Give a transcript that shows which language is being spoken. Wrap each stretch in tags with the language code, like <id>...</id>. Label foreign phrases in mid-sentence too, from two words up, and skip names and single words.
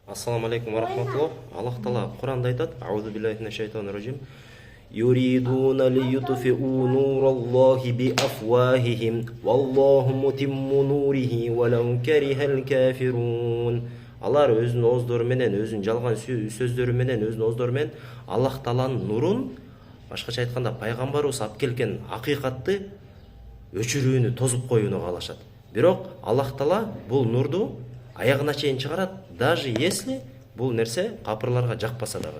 <ar>السلام عليكم ورحمة الله.</ar> <ky>Аллах Таала Куранда айтат:</ky> <ar>"أعوذ بالله من الشيطان الرجيم. يريدون ليطفئوا نور الله بأفواههم والله متم نوره ولو كره الكافرون."</ar> <ky>Алар өзүнүн ооздору менен, өзүнүн жалган сөздөрү менен, өзүнүн ооздору менен Аллах Тааланын нурун, башкача айтканда пайгамбарыбыз алып келген акыйкатты өчүрүүнү, тозуп коюуну каалашат. Бирок Аллах Таала бул нурду аягына чейин чыгарат,</ky> <ru>даже если</ru> <ky>бул нерсе капырларга жакпаса дагы.</ky>